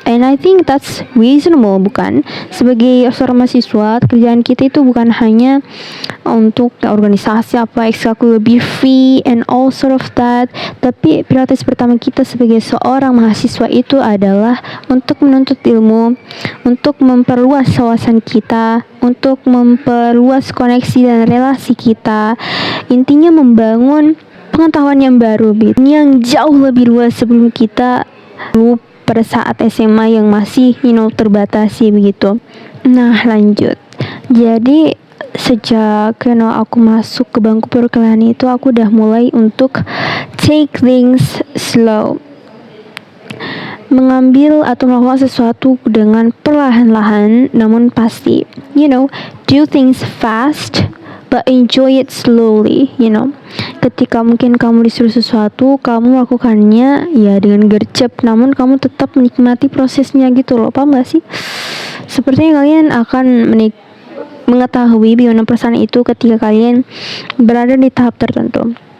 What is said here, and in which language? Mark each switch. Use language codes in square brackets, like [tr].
[en] And I think that's reasonable, [id] bukan? Sebagai seorang mahasiswa, kerjaan kita itu bukan hanya untuk organisasi apa ekstrakurikuler, lebih [en] free and all sort of that, [id] tapi prioritas pertama kita sebagai seorang mahasiswa itu adalah untuk menuntut ilmu, untuk memperluas wawasan kita, untuk memperluas koneksi dan relasi kita. Intinya membangun pengetahuan yang baru, yang jauh lebih luas sebelum kita pada saat SMA yang masih terbatasi begitu. Nah, lanjut. Jadi sejak aku masuk ke bangku perkuliahan itu, aku udah mulai untuk [en] take things slow, [id] mengambil atau melakukan sesuatu dengan perlahan-lahan namun pasti. [en] Do things fast but enjoy it slowly. [id] Ketika mungkin kamu disuruh sesuatu, kamu melakukannya ya dengan gercep, namun kamu tetap menikmati prosesnya gitu loh. Paham gak sih? Sepertinya kalian akan mengetahui bagaimana perasaan itu ketika kalian berada di tahap tertentu.